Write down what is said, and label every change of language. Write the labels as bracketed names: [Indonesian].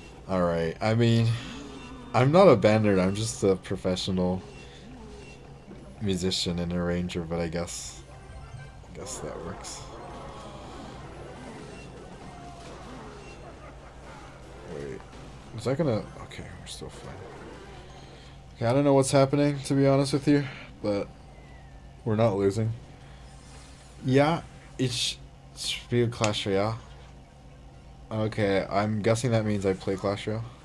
[English] Alright, I mean, I'm not a band nerd, I'm just a professional musician and arranger, but I guess that works. Wait, is that gonna... Okay, we're still fine. Okay, I don't know what's happening, to be honest with you, but we're not losing. [German] Yeah, ich spiele Clash Royale. [English] Okay, I'm guessing that means I play Clash Royale.